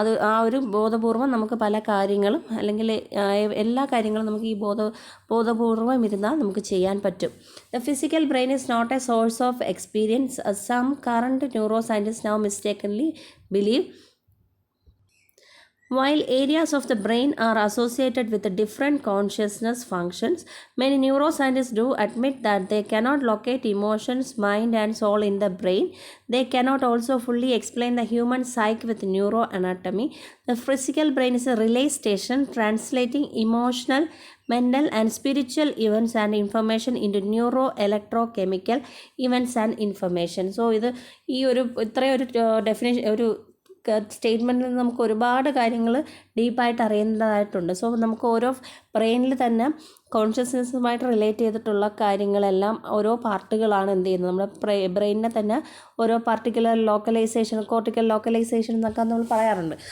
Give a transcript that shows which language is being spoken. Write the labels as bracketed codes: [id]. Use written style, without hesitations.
[ml] ആ ഒരു ബോധപൂർവം നമുക്ക് പല കാര്യങ്ങളും അല്ലെങ്കിൽ എല്ലാ കാര്യങ്ങളും നമുക്ക് ഈ ബോധപൂർവം ഇരുന്നാൽ നമുക്ക് ചെയ്യാൻ പറ്റും. [en] The physical brain is not a source of experience. Some current neuroscientist now mistakenly believe. While areas of the brain are associated with different consciousness functions, many neuroscientists do admit that they cannot locate emotions, mind and soul in the brain. They cannot also fully explain the human psyche with neuroanatomy. The physical brain is a relay station translating emotional, mental and spiritual events and information into neuroelectrochemical events and information. [ml] So ഇത് ഈ ഇത്രയൊരു definition ഒരു സ്റ്റേറ്റ്മെൻറ്റിൽ നിന്ന് നമുക്ക് ഒരുപാട് കാര്യങ്ങൾ ഡീപ്പായിട്ട് അറിയേണ്ടതായിട്ടുണ്ട്. So നമുക്ക് ഓരോ ബ്രെയിനിൽ തന്നെ കോൺഷ്യസ്നെസ്സുമായിട്ട് റിലേറ്റ് ചെയ്തിട്ടുള്ള കാര്യങ്ങളെല്ലാം ഓരോ പാർട്ടുകളാണ് എന്ത് ചെയ്യുന്നത്, നമ്മുടെ ബ്രെയിനിനെ തന്നെ ഓരോ പാർട്ടിക്കുലർ ലോക്കലൈസേഷൻ, കോർട്ടിക്കൽ ലോക്കലൈസേഷൻ എന്നൊക്കെ നമ്മൾ പറയാറുണ്ട്.